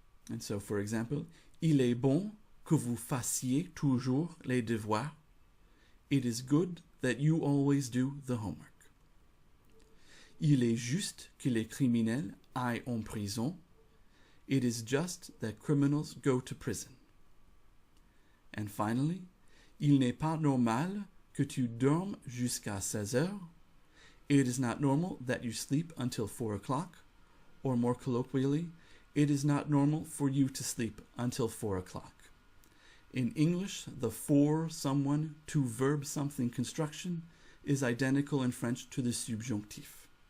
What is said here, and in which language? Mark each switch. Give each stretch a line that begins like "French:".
English: And so, for example,
French: il est bon que vous fassiez toujours les devoirs.
English: It is good that you always do the homework.
French: Il est juste que les criminels aillent en prison.
English: It is just that criminals go to prison. And finally,
French: il n'est pas normal que tu dormes jusqu'à 16 heures.
English: it is not normal that you sleep until 4 o'clock, or more colloquially, it is not normal for you to sleep until 4 o'clock. In English, the for someone to verb something construction is identical in French to the subjonctif.